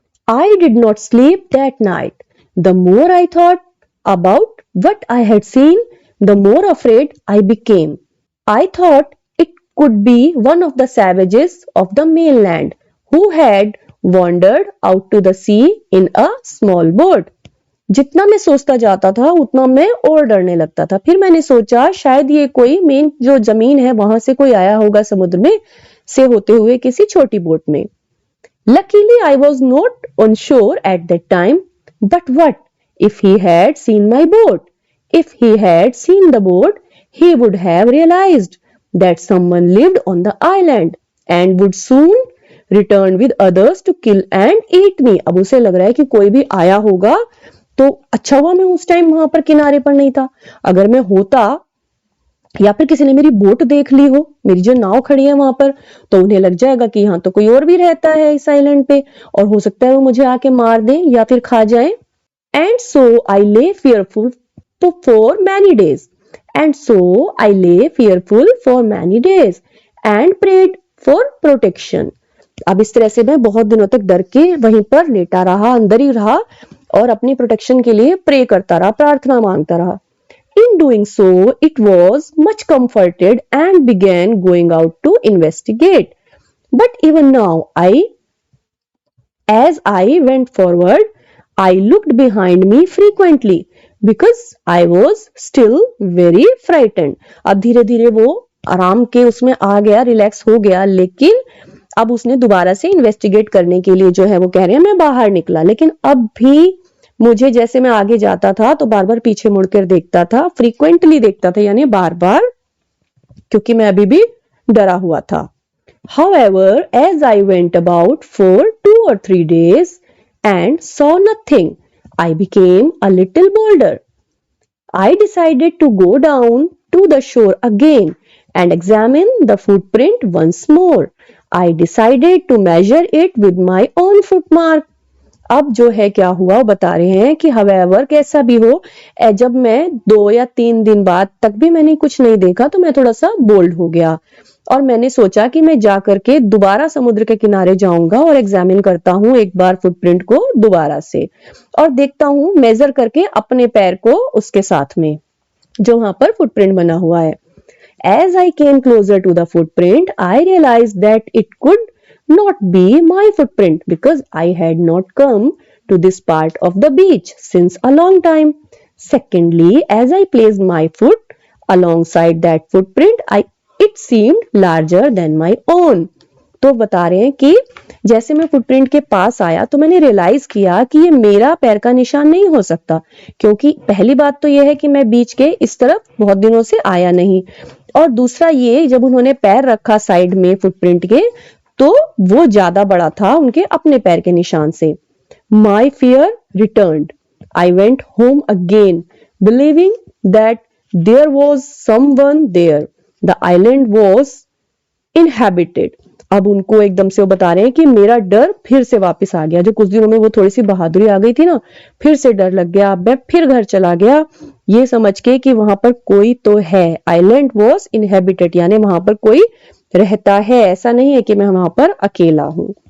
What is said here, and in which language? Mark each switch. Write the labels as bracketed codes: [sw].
[en] I did not sleep that night. The more I thought about what I had seen, the more afraid I became. I thought it could be one of the savages of the mainland who had wandered out to the sea in a small boat. [hi] जितना मैं सोचता जाता था उतना मैं और डरने लगता था। फिर मैंने सोचा शायद ये कोई मेन जो जमीन है वहां से कोई आया होगा समुद्र में से होते हुए किसी छोटी बोट में। [en] Luckily, I was not on shore at that time. But what if he had seen my boat? If he had seen the boat, he would have realized that someone lived on the island and would soon return with others to kill and eat me. [hi] अब उसे लग रहा है कि कोई भी आया होगा, तो अच्छा हुआ मैं उस टाइम वहां पर किनारे पर नहीं था। अगर मैं होता या फिर किसी ने मेरी बोट देख ली हो, मेरी जो नाव खड़ी है वहां पर, तो उन्हें लग जाएगा कि यहाँ तो कोई और भी रहता है इस आइलैंड पे, और हो सकता है वो मुझे आके मार दें या फिर खा जाए। [en] And so I lay fearful for many days. And so I lay fearful for many days and prayed for protection. [hi] अब इस तरह से मैं बहुत दिनों तक डर के वहीं पर लेटा रहा, अंदर ही रहा और अपनी प्रोटेक्शन के लिए प्रे करता रहा, प्रार्थना मांगता रहा। [en] In doing so, it was much comforted and began going out to investigate. But even now, as I went forward, I looked behind me frequently because I was still very frightened. [hi] अब धीरे धीरे वो आराम के उसमें आ गया, relax हो गया, लेकिन अब उसने दोबारा से इन्वेस्टिगेट करने के लिए जो है वो कह रहे हैं मैं बाहर निकला, लेकिन अब भी मुझे जैसे मैं आगे जाता था तो बार बार पीछे मुड़कर देखता था, फ्रीक्वेंटली देखता था यानी बार बार, क्योंकि मैं अभी भी डरा हुआ था। [en] However, as I went about for 2 or 3 days and saw nothing, I became a little bolder. I decided to go down to the shore again and examine the footprint once more. I decided to measure it with my own footmark. [hi] अब जो है क्या हुआ वो बता रहे हैं कि however कैसा भी हो, जब मैं 2 या 3 दिन बाद तक भी मैंने कुछ नहीं देखा तो मैं थोड़ा सा बोल्ड हो गया और मैंने सोचा कि मैं जा करके दोबारा समुद्र के किनारे जाऊंगा और एग्जामिन करता हूं एक बार फुटप्रिंट को दोबारा से और देखता हूं मेजर करके अपने पैर को उसके साथ में जो वहां पर फुटप्रिंट बना हुआ है। [en] As I came closer to the footprint, I realized that it could not be my footprint because I had not come to this part of the beach since a long time. Secondly, as I placed my foot alongside that footprint, it seemed larger than my own. [hi] तो बता रहे हैं कि जैसे मैं footprint के पास आया तो मैंने रियलाइज किया कि ये मेरा पैर का निशान नहीं हो सकता, क्योंकि पहली बात तो यह है कि मैं बीच के इस तरफ बहुत दिनों से आया नहीं, और दूसरा ये जब उन्होंने पैर रखा साइड में फुटप्रिंट के तो वो ज्यादा बड़ा था उनके अपने पैर के निशान से। [en] My fear returned. I went home again, believing that there was someone there. The island was inhabited. [hi] अब उनको एकदम से वो बता रहे हैं कि मेरा डर फिर से वापस आ गया, जो कुछ दिनों में वो थोड़ी सी बहादुरी आ गई थी ना, फिर से डर लग गया। मैं फिर घर चला गया ये समझ के कि वहां पर कोई तो है। [en] island was inhabited [hi] यानी वहां पर कोई रहता है, ऐसा नहीं है कि मैं वहां पर अकेला हूं।